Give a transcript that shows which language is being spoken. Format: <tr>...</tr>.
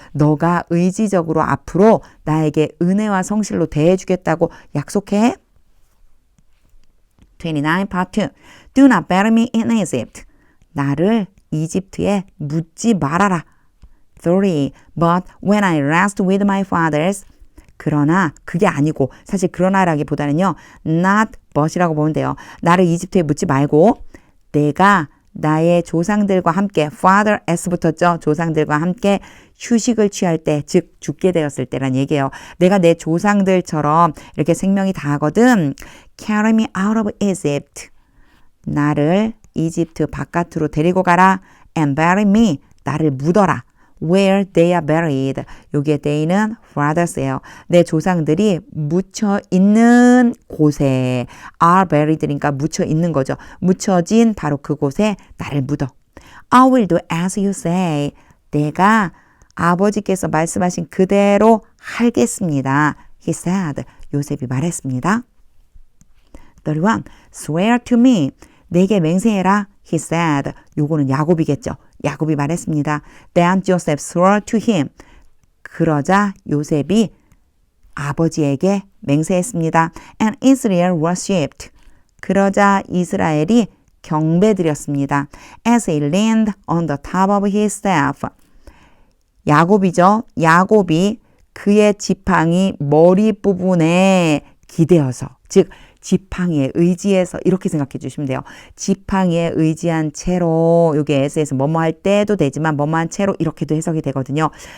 <ko>너가 의지적으로 앞으로 나에게 은혜와 성실로 대해주겠다고 약속해.</ko> <en>29 part 2. Do not bury me in Egypt.</en> <ko>나를 이집트에 묻지 말아라. 30.</ko> <en>But when I rest with my fathers.</en> <ko>그러나 그게 아니고, 사실 그러나라기보다는요. not but이라고 보면 돼요. 나를 이집트에 묻지 말고 내가 나의 조상들과 함께, father s 붙었죠. 조상들과 함께 휴식을 취할 때, 즉 죽게 되었을 때란 얘기예요. 내가 내 조상들처럼 이렇게 생명이 다하거든.</ko> <en>Carry me out of Egypt.</en> <ko>나를 이집트 바깥으로 데리고 가라.</ko> <en>And bury me.</en> <ko>나를 묻어라.</ko> <en>Where they are buried.</en> <ko>여기에 they는 fathers예요. 내 조상들이 묻혀 있는 곳에 are buried니까 묻혀 있는 거죠. 묻혀진 바로 그곳에 나를 묻어.</ko> <en>I will do as you say.</en> <ko>내가 아버지께서 말씀하신 그대로 하겠습니다.</ko> <en>He said.</en> <ko>요셉이 말했습니다.</ko> <en>31. Swear to me.</en> <ko>내게 맹세해라.</ko> <en>He said.</en> <ko>요거는 야곱이겠죠. 야곱이 말했습니다.</ko> <en>Then Joseph swore to him.</en> <ko>그러자 요셉이 아버지에게 맹세했습니다.</ko> <en>And Israel worshipped.</en> <ko>그러자 이스라엘이 경배드렸습니다.</ko> <en>As he leaned on the top of his staff.</en> <ko>야곱이죠. 야곱이 그의 지팡이 머리 부분에 기대어서, 즉 지팡이에 의지해서, 이렇게 생각해 주시면 돼요. 지팡이에 의지한 채로, 요게 S에서 뭐뭐 할 때도 되지만 뭐뭐 한 채로 이렇게도 해석이 되거든요.</ko>